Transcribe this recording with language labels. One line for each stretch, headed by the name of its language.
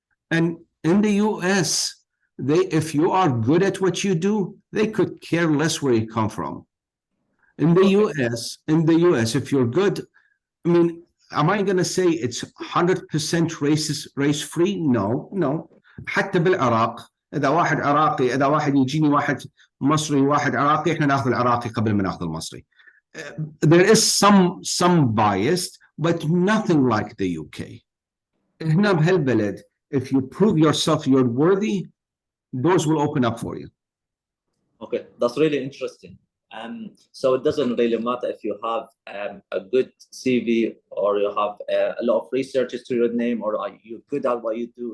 English: And in the US, if you are good at what you do, they could care less where you come from. In the US, if you're good, I mean, am I going to say it's 100% race free? No.
Arabic: حتى بالعراق إذا واحد عراقي إذا واحد يجيني واحد مصري واحد عراقي إحنا ناخذ العراقي قبل ما ناخذ المصري.
English: There is some bias, but nothing like the UK.
Arabic: هنا بهالبلد,
English: if you prove yourself you're worthy, doors will open up for you. Okay, that's really interesting. So it doesn't really matter if you have a good CV or you have a lot of researches to your name or are you good at what you do.